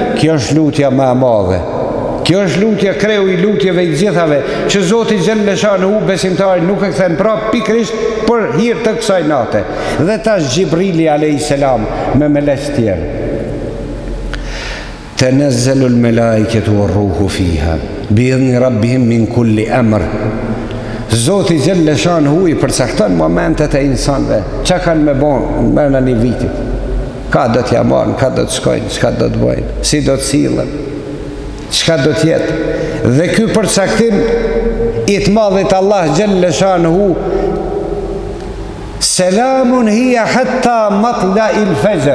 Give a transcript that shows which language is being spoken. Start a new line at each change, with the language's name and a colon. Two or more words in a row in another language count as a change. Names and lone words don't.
Albanian: Kjo është lutja më e madhe. Kjo është lutje, kreu i lutjeve i gjithave, që Zoti Gjellëshanuhu besimtari nuk e kthen prap pikrisht për hir të kësaj nate. Dhe tash Gjibrili a.s. me melek tjerë.
Arabic: تنزل الملائكة والروح فيها بإذن ربهم من كل أمر.
Albanian: Zoti Gjellëshanuhu i përcakton momentet e insanëve, çka kanë me bon në një vitit. Ka do t'ja marrën, ka do të shkojnë, çka do të bëjnë, si do të sillen, çka do të jetë. Dhe ky përcaktim i të madhit Allah Gjellëshanuhu,
Arabic: سلام هي حتى مطلع الفجر.